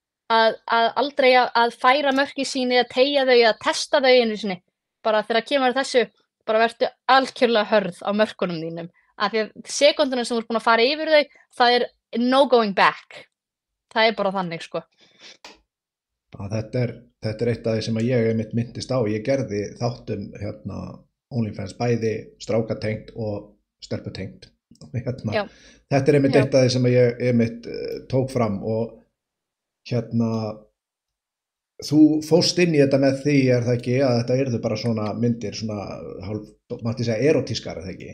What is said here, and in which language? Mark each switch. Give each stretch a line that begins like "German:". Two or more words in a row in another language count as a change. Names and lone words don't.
Icelandic: að aldrei að færa mörkin sín eða teygja þau eða testa þau einu sinni. Bara þegar kemur að þessu, bara vertu algjörlega hörð á mörkunum þínum. Af því að sekúndurnar sem þú ert búin að fara yfir þau, það er
English: no going back.
Icelandic: Það er bara þannig, sko. Þetta er eitt af því sem að ég einmitt myndist á. Ég gerði þáttum OnlyFans bæði strákatengt og stelputengt. Þetta er einmitt eitt af því sem að ég einmitt tók fram og þú fóst inn í þetta með því, er það ekki, að þetta yrðu bara svona myndir, svona hálf, mátti segja erotískar, er það ekki?